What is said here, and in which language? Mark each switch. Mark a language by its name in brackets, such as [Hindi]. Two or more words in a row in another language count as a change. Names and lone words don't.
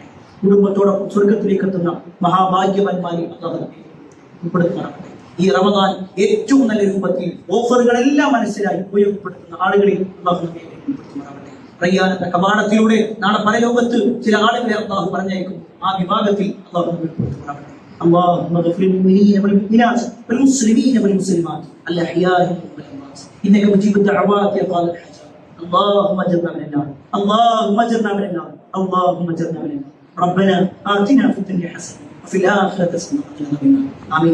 [Malayalam] കുടുംബത്തോടൊപ്പം സ്വർഗത്തിലേക്ക് എത്തുന്ന മഹാഭാഗ്യവാന്മാരെ അല്ലാഹു ഉൾപ്പെടുത്തുമാറാകട്ടെ. ഈ റമദാൻ ഏറ്റവും നല്ല രൂപത്തിൽ ഓഫറുകളെല്ലാം മനസ്സിലായി ഉപയോഗപ്പെടുത്തുന്ന ആളുകളിൽ അല്ലാഹു നമ്മെ ഉൾപ്പെടുത്തുമാറാകട്ടെ. റയ്യാനത്തെ കവാടത്തിലൂടെ നാളെ പരലോകത്ത് ചില ആളുകളെ അല്ലാഹു പറഞ്ഞയക്കും. ആ വിഭാഗത്തിൽ അല്ലാഹു നമ്മെ ഉൾപ്പെടുത്തുമാറാകട്ടെ. [Arabic] اللهم اغفر للمؤمنين والمؤمنات والمسلمين والمسلمات الاحياء منهم والاموات انك مجيب الدعوات يا قاضي الحاجات. اللهم اجرنا من النار، اللهم اجرنا من النار، اللهم اجرنا من النار. ربنا آتنا في الدنيا حسنه وفي الآخرة حسنة وقنا عذاب النار.